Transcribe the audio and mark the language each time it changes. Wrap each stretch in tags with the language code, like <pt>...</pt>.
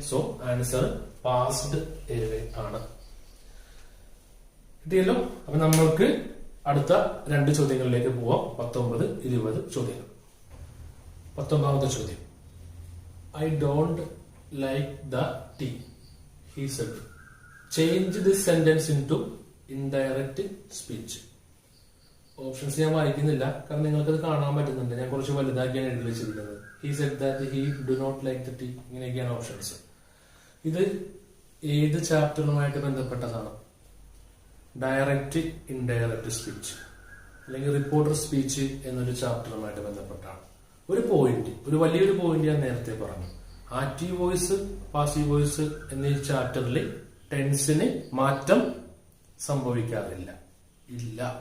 <en>so answer passed away</en> <ml>ആണ്. കിട്ടിയല്ലോ? അപ്പൊ നമ്മൾക്ക് അടുത്ത 2 ചോദ്യങ്ങളിലേക്ക് പോവാം. 19, 20 ചോദ്യങ്ങൾ. 19ാമത്തെ ചോദ്യം.</ml> <en>I don't like the tea he said. Change this sentence into indirect speech.</en> <ml>Options ഞാൻ വായിക്കുന്നില്ല, കാരണം നിങ്ങൾക്കത് കാണാൻ പറ്റുന്നുണ്ട്. ഞാൻ കുറച്ച് വലുതാക്കിയാണ് എഴുതി വെച്ചിരിക്കുന്നത്.</ml> <en>he said that he do not like the tea.</en> <ml>ഇങ്ങനെയൊക്കെയാണ് ഓപ്ഷൻസ്. ഇത് ഏത് ചാപ്റ്ററുമായിട്ട് ബന്ധപ്പെട്ടതാണ്? ഡയറക്റ്റ് ഇൻഡയറക്റ്റ് സ്പീച്ച് അല്ലെങ്കിൽ റിപ്പോർട്ടർ സ്പീച്ച് എന്നൊരു ചാപ്റ്ററുമായിട്ട് ബന്ധപ്പെട്ടാണ്. ഒരു പോയിന്റ്, ഒരു വലിയൊരു പോയിന്റ് ഞാൻ നേരത്തെ പറഞ്ഞു. ആക്റ്റീവ് വോയിസ്, പാസീവ് വോയിസ് എന്നീ ചാപ്റ്ററിൽ ടെൻസിന് മാറ്റം സംഭവിക്കാറില്ല, ഇല്ല.</ml>